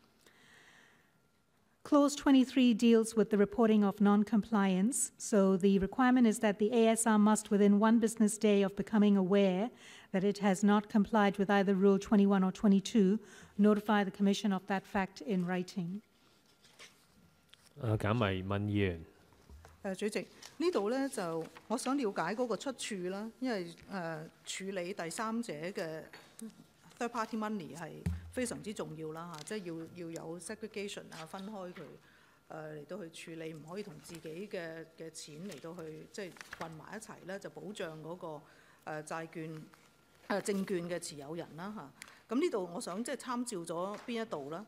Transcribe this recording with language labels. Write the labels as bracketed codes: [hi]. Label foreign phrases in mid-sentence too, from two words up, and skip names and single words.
[en] Clause 23 deals with the reporting of non-compliance. So the requirement is that the ASR must, within 1 business day of becoming aware that it has not complied with either Rule 21 or 22, notify the Commission of that fact in writing. [yue] 簡迷問議員。主席，呢度咧就我想了解嗰個出處啦，因為處理第三者嘅 [en] third party money [yue] 係非常之重要啦嚇，即係要有 segregation 啊，分開佢嚟到去處理，唔可以同自己嘅錢嚟到去即係混埋一齊咧，就保障嗰個債券證券嘅持有人啦嚇。咁呢度我想即係參照咗邊一度啦。